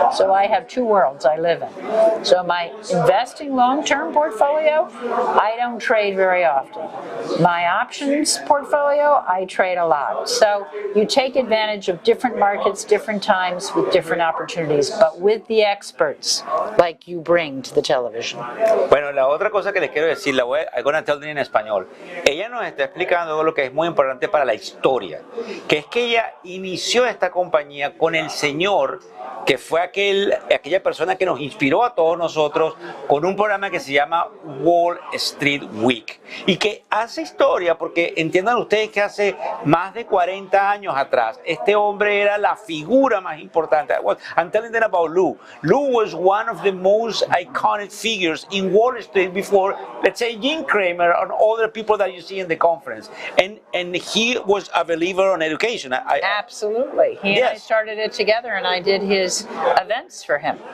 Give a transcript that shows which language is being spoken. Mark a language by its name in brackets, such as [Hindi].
[English] So I have 2 worlds I live in. So my investing long-term portfolio, I don't trade very often. My options portfolio, I trade a lot. So you take advantage of different markets, different times, with different opportunities, but with the experts like you bring to the television. [Spanish] Bueno, la otra cosa que les quiero decir, [English] I'm going to tell you [Spanish] en español. Ella nos está explicando lo que es muy importante para la historia, que es que ella inició esta compañía con el señor que fue aquella persona que nos inspiró a todos nosotros con un programa que se llama Wall Street Week, y que hace historia porque entiendan ustedes que hace más de 40 años atrás este hombre era la figura más importante. [English] I'm telling them about Lou. Lou was one of the most iconic figures in Wall Street before, let's say, Jim Cramer and other people that you see in the conference, and he was a believer on education. Absolutely. He and I started it together, and I did his events for him.